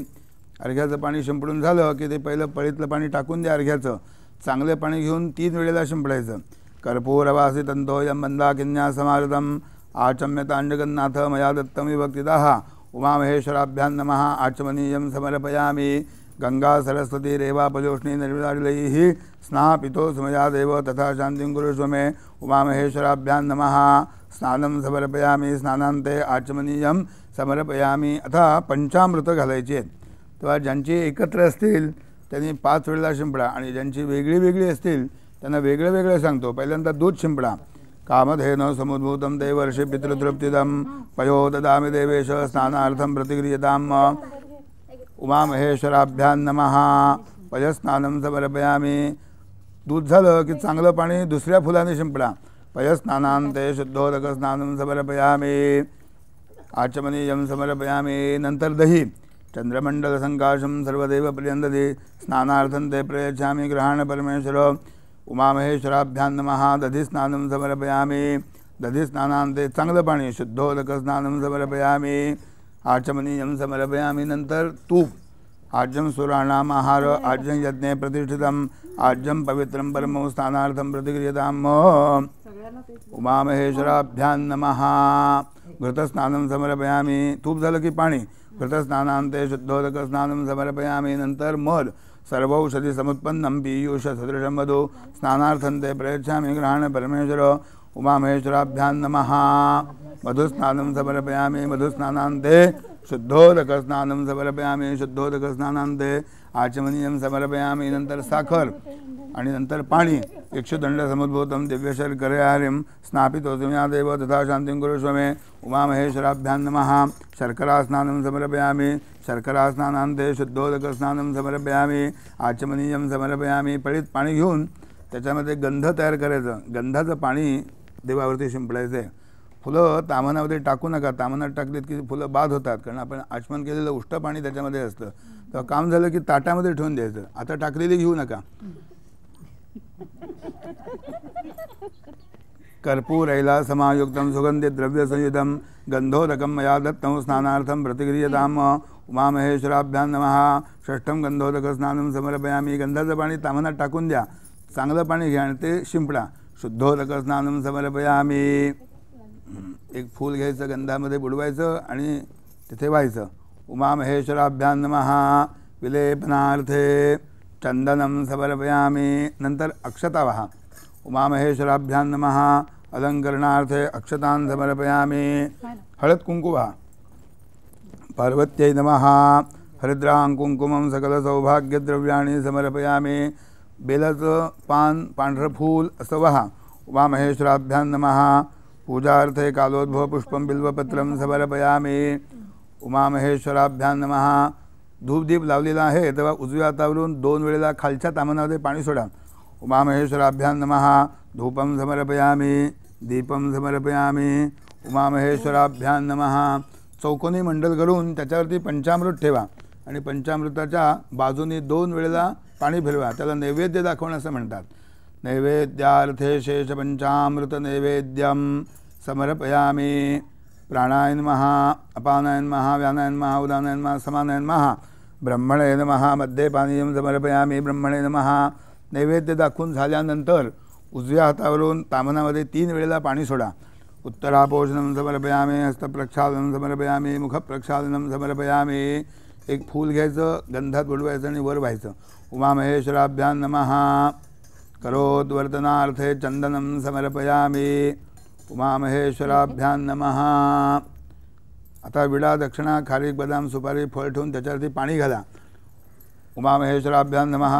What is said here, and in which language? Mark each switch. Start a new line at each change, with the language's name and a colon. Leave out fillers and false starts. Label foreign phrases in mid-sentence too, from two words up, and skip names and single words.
Marathi: अर्घ्याचं पाणी शिंपडून झालं की ते पहिलं पळीतलं पाणी टाकून द्या. अर्घ्याचं चांगले पाणी घेऊन 3 वेळेला शिंपडायचं.
Sanskrit: कर्पूरवासी तंतोयं मंदाकिन्या समारतं आचम्यतांजगन्नाथ मया दत्तं विभक्तितः उमामहेश्वराभ्यां नमः. आचमनीयं समर्पयामी. गंगा सरस्वती रेवापजोष्णी निर्विदारिलैः स्नापितोऽस्मि मया देव तथा शान्तिं कुरुष्व मे उमामहेश्वराभ्यां नमः. स्नानं समर्पयामी. स्नानान्ते आचमनीयं समर्पयामी.
Marathi: आता पंचामृत घालायची आहेत. तेव्हा ज्यांची एकत्र असतील त्यांनी 5 वेळेला शिंपडा आणि ज्यांची वेगळी वेगळी असतील त्यांना वेगळं वेगळं सांगतो. पहिल्यांदा दूध शिंपडा.
Sanskrit: कामधेन समुद्भूतं देवर्षि पितृतृप्तिदं पयो ददामि देवेश स्नानार्थं प्रतिक्रियताम् उमामहेश्वराभ्यां नमः. पयस्नानं समर्पयामी.
Marathi: दूध झालं की चांगलं पाणी दुसऱ्या फुलाने शिंपडा.
Sanskrit: पयस्नानान्ते शुद्धोदकस्नानं समर्पयामी. आचमनीयं समर्पयामी.
Marathi: नंतर दही.
Sanskrit: चंद्रमंडलसंकाशं सर्वदेव प्रियंदधि स्नानार्थं ते प्रयच्छामि गृहाण परमेश्वर उमामहेश्वराभ्यां नमः. दधिस्नानं समर्पयामी. दधिस्नानान्ते
Marathi: चांगलं पाणी
Sanskrit: शुद्धोदकस्नानं समर्पयामी. आचमनीयं समर्पयामी.
Marathi: नंतर तूप.
Sanskrit: आज्यं सुराणाम् आहार आज्यं यज्ञे प्रतिष्ठितं आज्यं पवित्रं परमं स्नानार्थं प्रतिक्रियताम् उमामहेश्वराभ्यां नमः. घृतस्नानं समर्पयामी.
Marathi: तूप झालं की पाणी.
Sanskrit: घृतस्नानान्ते शुद्धोदकस्नानं समर्पयामी.
Marathi: नंतर मध.
Sanskrit: सर्वौषधी समुत्पन्नं पीयूष सदृशं मधु स्नानार्थं ते प्रयच्छामि गृहाण परमेश्वर उमामहेश्वराभ्यां नमः. मधुस्नानं समर्पयामी. मधुस्नानान्ते शुद्धोदकस्नानं समर्पयामी. शुद्धोदकस्नानान्ते आचमनीयं समर्पयामी.
Marathi: नंतर साखर आणि नंतर पाणी.
Sanskrit: इक्षुदंड समुद्भूतं दिव्यशर्करयारिं स्नापितोऽस्मि मया देव तथा शान्तिं कुरुष्व मे उमामहेश्वराभ्यां नमः. शर्करास्नानं समर्पयामी. शर्करास्नानान्ते शुद्धोदकस्नानं समर्पयामी. आचमनीयं समर्पयामी.
Marathi: पळीत पाणी घेऊन त्याच्यामध्ये गंध तयार करायचं. गंधाचं पाणी देवावरती शिंपडायचं. फुलं तामनामध्ये टाकू नका. तामनात टाकलीत की फुलं बाद होतात, कारण आपण आचमन केलेलं उष्ट पाणी त्याच्यामध्ये असतं. तर काम झालं की ताटामध्ये ठेवून द्यायचं. आता टाकलेली घेऊ नका.
Sanskrit: कर्पूरैला समायुक्तं सुगंधित द्रव्यसंयुतं गंधोदकं मया दत्तं स्नानार्थं प्रतिक्रियताम् उमामहेश्वराभ्यां नमः. षष्ठं गंधोदकस्नानं समर्पयामी.
Marathi: गंधाचं पाणी तामनात टाकून द्या. चांगलं पाणी घ्या आणि ते शिंपडा.
Sanskrit: शुद्धोदकस्नानं समर्पयामी.
Marathi: एक फूल घ्यायचं, गंधामध्ये बुडवायचं आणि तिथे व्हायचं.
Sanskrit: उमामहेश्वराभ्यां नमः. विलेपनार्थे चंदनं समर्पयामी.
Marathi: नंतर अक्षता वहा.
Sanskrit: उमामहेश्वराभ्यां नमः. अलंकरणार्थे अक्षतान् समर्पयामी.
Marathi: हळद कुंकू वहा.
Sanskrit: पार्वत्यै नमः. हरिद्रां कुंकुमं सकल सौभाग्यद्रव्याणि समर्पयामी.
Marathi: बेलाचं पान, पांढरं फूल असं वहा.
Sanskrit: उमामहेश्वराभ्यां नमः. पूजार्थे कालोद्भव पुष्पं बिल्वपत्रं समर्पयामी. उमामहेश्वराभ्यां नमः.
Marathi: धूपदीप लावलेला आहे तेव्हा उजव्या हातावरून 2 वेळेला खालच्या तामनामध्ये पाणी सोडा.
Sanskrit: उमामहेश्वराभ्यां नमः. धूपं समर्पयामी. दीपं समर्पयामी. उमामहेश्वराभ्यां नमः.
Marathi: चौकोनी मंडल करून त्याच्यावरती पंचामृत ठेवा आणि पंचामृताच्या बाजूनी 2 वेळेला पाणी फिरवा. त्याला नैवेद्य दाखवणं असं म्हणतात.
Sanskrit: नैवेद्यार्थे शेष पंचामृत नैवेद्यं समर्पयामी. प्राणाय नमः. अपानाय नमः. व्यानाय नमः. उदानाय नमः. समानाय नमः. ब्रह्मणे नमः. मध्ये पानीयं समर्पयामी. ब्रह्मणे नमः.
Marathi: नैवेद्य दाखवून झाल्यानंतर उजव्या हातावरून तामनामध्ये 3 वेळेला पाणी सोडा.
Sanskrit: उत्तरापोषणं समर्पयामि, हस्तप्रक्षालनं समर्पयामि, मुखप्रक्षालनं समर्पयामि.
Marathi: एक फूल घ्यायचं, गंधात बुडवायचं आणि वर व्हायचं.
Sanskrit: उमामहेश्वराभ्यां नमः. करोद्वर्तनार्थे चंदनं समर्पयामि. उमामहेश्वराभ्यां नमः.
Marathi: आता विडा, दक्षिणा, खारीक, बदाम, सुपारी, फळ ठेवून त्याच्यावरती पाणी घाला.
Sanskrit: उमामहेश्वराभ्यां नमः.